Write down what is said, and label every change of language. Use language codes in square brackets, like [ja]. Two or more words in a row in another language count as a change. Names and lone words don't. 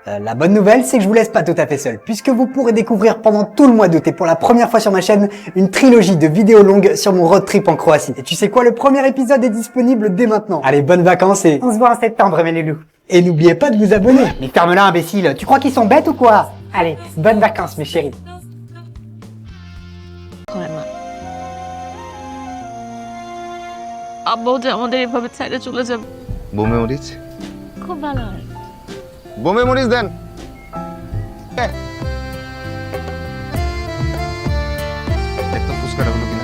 [fr] La bonne nouvelle, c'est que je vous laisse pas tout à fait seul, puisque vous pourrez découvrir pendant tout le mois d'août et pour la première fois sur ma chaîne, une trilogie de vidéos longues sur mon [en] road trip [fr] en Croatie. Et tu sais quoi, le premier épisode est disponible dès maintenant. Allez, bonnes vacances et on se voit en septembre, mes loulous. Et n'oubliez pas de vous abonner. Mais ferme-la, imbécile. Tu crois qu'ils sont bêtes ou quoi? Allez, bonnes vacances, mes chéris. [bn] আব্বাও যে আমাদের এভাবে ছেড়ে চলে যাবে বোমে মরিচ খুব ভালো হয় বোমে মরিচ দেন একটা ফুসকাটা হলো কিনা